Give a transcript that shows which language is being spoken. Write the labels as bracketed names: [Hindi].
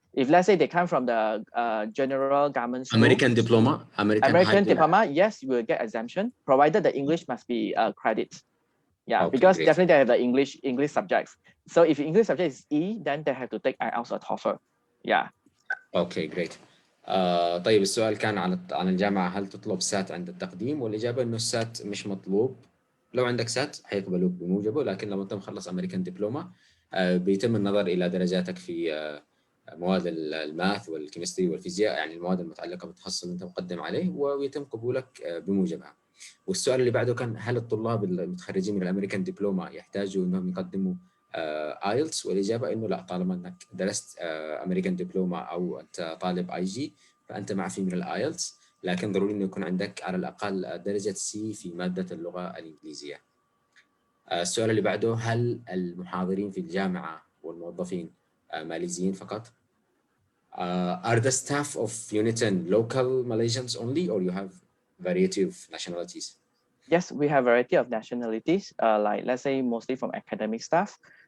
[English] If let's say they come from the general government school, American diploma, American diploma, yes, you will get exemption, provided the English must be credit. Yeah, okay, because great. Definitely they have the English subjects. So if English subject is E, then they have to take IELTS or TOEFL. Yeah. Okay, great. [Arabic] طيب السؤال كان عن الجامعة هل تطلب سات عند التقديم؟ والإجابة إنه السات مش مطلوب. لو عندك سات حيقبلوك بموجبه، لكن لما أنت مخلص أمريكان دبلومة بيتم النظر إلى درجاتك في مواد الماث والكيمستري والفيزياء، يعني المواد المتعلقة بالتخصص اللي أنت مقدم عليه، ويتم قبولك بموجبها. والسؤال اللي بعده كان هل الطلاب المتخرجين من الأمريكان دبلومة يحتاجوا إنهم يقدموا آيلتس؟ والإجابة إنه لا، طالما أنك درست أمريكان دبلومة أو أنت طالب IG فأنت معفي من الآيلتس، لكن ضروري إنه يكون عندك على الأقل درجة C في مادة اللغة الإنجليزية. السؤال اللي بعده هل المحاضرين في الجامعة والموظفين ماليزيين فقط؟ [English] Are the staff of UNITN local Malaysians only, or you have variety of nationalities? Yes, we have variety of nationalities, like let's say mostly from academic staff.